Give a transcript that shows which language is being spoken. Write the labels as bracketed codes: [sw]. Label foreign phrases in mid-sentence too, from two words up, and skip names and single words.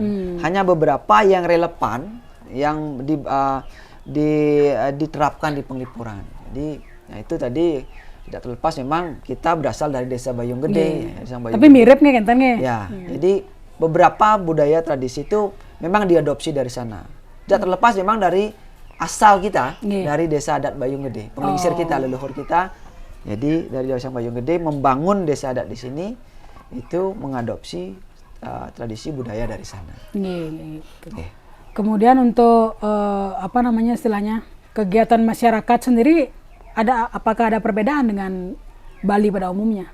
[id] Hanya beberapa yang relevan yang diterapkan di Penglipuran. Jadi itu tadi tidak terlepas memang kita berasal dari desa Bojonggede. Tapi mirip nih kentangnya. Ya, jadi beberapa budaya tradisi itu memang diadopsi dari sana. Tidak terlepas memang dari asal kita, dari desa adat Bojonggede, penglingsir kita, leluhur kita. Jadi dari desa Bojonggede membangun desa adat di sini itu mengadopsi tradisi budaya dari sana. Kemudian untuk istilahnya kegiatan masyarakat sendiri apakah ada perbedaan dengan Bali pada umumnya?